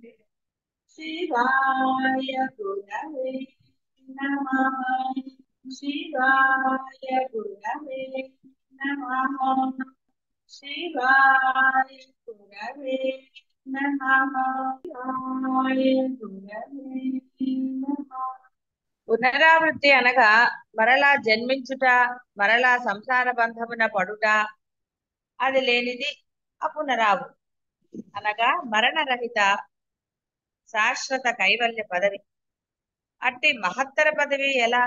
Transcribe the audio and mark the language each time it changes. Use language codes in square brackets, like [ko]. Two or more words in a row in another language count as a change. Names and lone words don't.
[sa] शिवाय गुरवे नमः। शिवाय गुरवे नमः। शिवाय गुरवे नमः। शिवाय गुरवे नमः। [te] పునరావృత్తి అనగా మరలా జన్మించుట, మరలా సంసార బంధమున పడుట, అది లేనిది అపునరావృత్తి అనగా మరణరహిత శాశ్వత కైవల్య పదవి. అట్టి మహత్తర పదవి ఎలా?